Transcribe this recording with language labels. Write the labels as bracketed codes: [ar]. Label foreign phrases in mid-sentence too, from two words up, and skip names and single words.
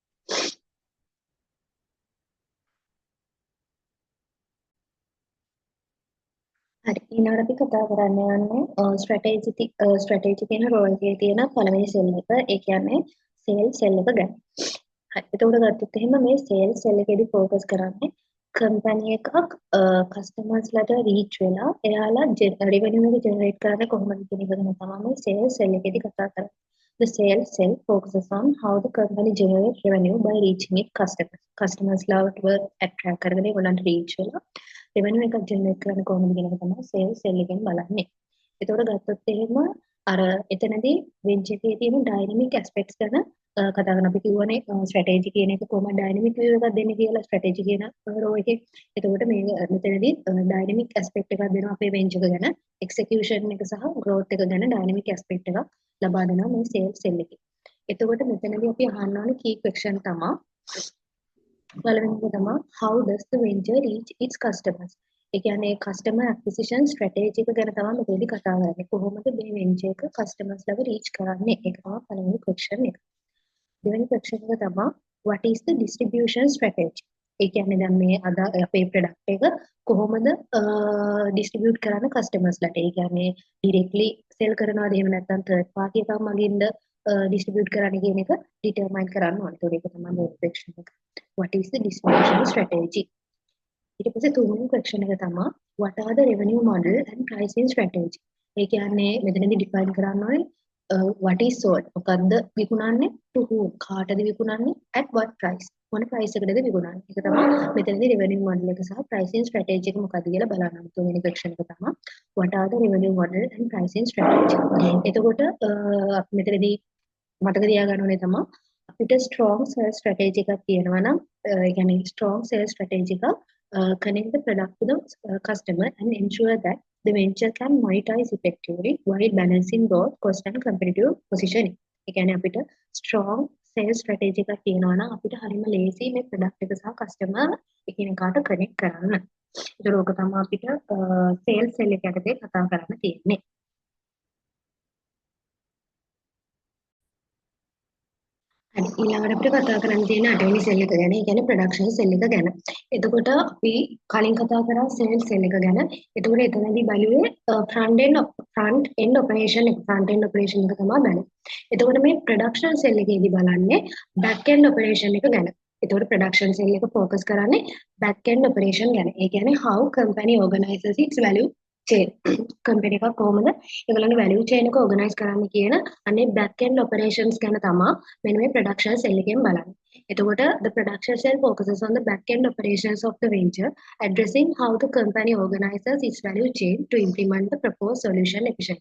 [si] හරි ඊළඟට අපි කතා කරන්න යන්නේ ස්ට්‍රැටජි කියන රෝල් එකේ තියෙන පළවෙනි සෙල් එක. ඒ කියන්නේ [en] sales cell [si] එක ගැන. හරි එතකොට ගත්තොත් එහෙම මේ [en] sales cell [si] එකේදී ફોකස් කරන්නේ කම්පැනි එකක් කස්ටමර්ස්ලට රීච් වෙලා එයාලා රෙවෙනියු එක ජෙනරේට් කරන්නේ කොහොමද කියන එක ගැන තමයි මේ [en] sales cell [si] එකේදී කතා කරන්නේ. [en] The sales cell focuses on how the company generates revenue by reaching its customers. [si] Customers ලාවට attract කරගෙන ඒගොල්ලන්ට reach වෙලා revenue එකක් generate කරන්න කොහොමද කියන එක තමයි [en] sales cell [si] එකෙන් බලන්නේ. ඒතකොට ගත්තොත් එහෙම අර එතනදී venture එකේ තියෙන [en] dynamic aspects [si] ගැන කතා කරන අපි කියවනේ strategy කියන එක කොහොමද [en] dynamic view [si] එකක් දෙන්නේ කියලා strategy කියන රෝ එකේ. එතකොට මේ මෙතනදී [en] dynamic aspect [si] එකක් දෙනවා අපේ venture එක ගැන execution එක සහ growth එක ගැන [en] dynamic aspect [si] එකක් ලබා දෙනවා මේ [en] sales cell [si] එකේ. එතකොට මෙතනදී අපි අහන්න ඕනේ [en] key question [si] තමයි පළවෙනි එක තමයි [en] how does the venture reach its customers? [si] ඒ කියන්නේ [en] customer acquisition strategy [si] එක ගැන තමයි මෙතනදී කතා කරන්නේ. කොහොමද මේ venture එක customers ළඟ reach කරන්නේ? ඒක තමයි පළවෙනි question එක. දෙවෙනි question එක තමයි [en] what is the distribution strategy? [si] ඒ කියන්නේ දැන් මේ අද අපේ product එක කොහොමද distribute කරන්න customers ලට? ඒ කියන්නේ [en] directly sell [si] කරනවාද එහෙම නැත්නම් [en] third party [si] එකක් මගින්ද distribute කරන්න කියන එක determine කරන්න ඕනේ. ඒතකොට ඒක තමයි මේ question එක. [en] What is the distribution strategy? [si] ඊට පස්සේ තුන්වෙනි question එක තමයි [en] what are the revenue model and pricing strategy? [si] ඒ කියන්නේ මෙතනදී define කරන්න ඕනේ [en] what is sold [si] මොකද්ද විකුණන්නේ [en] to whom [si] කාටද විකුණන්නේ [en] at what price [si] මොන price එකකටද විකුණන්නේ ඒක තමයි මෙතනදී [en] revenue model [si] එක සහ [en] pricing strategy [si] එක මොකද්ද කියලා බලන්න තුන්වෙනි question එක තමයි [en] what are the revenue model and pricing strategy [si] එතකොට අපි මෙතනදී මතක තියාගන්න ඕනේ තමයි අපිට [en] strong sales strategy [si] එකක් තියෙනවා නම් ඒ කියන්නේ [en] strong sales strategy එක connect the product to the customer and ensure that the venture can monetize effectively while balancing both cost and competitive positioning. [si] ඒ කියන්නේ අපිට [en] strong sales strategy [si] එකක් තියෙනවා නම් අපිට හරියම ලේසි මේ product එක සහ customer එකිනෙකාට connect කරන්න. ඒක ඕක තමයි අපිට [en] sales cell [si] එක යටතේ කතා කරන්න තියෙන්නේ. හරි ඊළඟට අපිට කතා කරන්න තියෙන අටවෙනි සෙල් එක ගැන. ඒ කියන්නේ [en] production cell [si] එක ගැන. එතකොට අපි කලින් කතා කරා [en] sales cell [si] එක ගැන. එතකොට එතනදී බැලුවේ [en] front end operation [si] එක. [en] front end operation [si] එක තමයි බැලුවේ. එතකොට මේ [en] production cell [si] එකේදී බලන්නේ [en] back end operation [si] එක ගැන. එතකොට [en] production cell [si] එක ફોකස් කරන්නේ [en] back end operation [si] ගැන. ඒ කියන්නේ [en] how company organizes its value chain. [si] කම්පැනි එකක් කොහොමද ඒගොල්ලන්ගේ [en] value chain [si] එක organize කරන්න කියන අනේ [en] back end operations [si] ගැන තමයි මෙන්න මේ [en] production cell [si] එකෙන් බලන්නේ. [en] එතකොට the production cell focuses on the back end operations of the venture, addressing how the company organizes its value chain to implement the proposed solution efficiently.